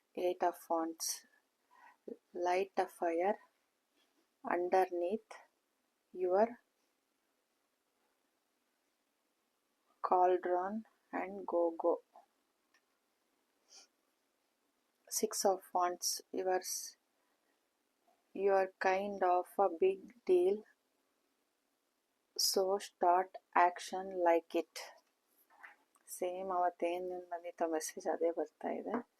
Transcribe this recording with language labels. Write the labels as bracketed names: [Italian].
[English] 8 of wands, light a fire underneath your cauldron and go. 6 of wands, you're kind of a big deal, so start action like it. [Kannada] Same ಅವತ್ತೇನು ಬಂದಿತ್ತು message ಅದೇ ಬರ್ತಾ ಇದೆ.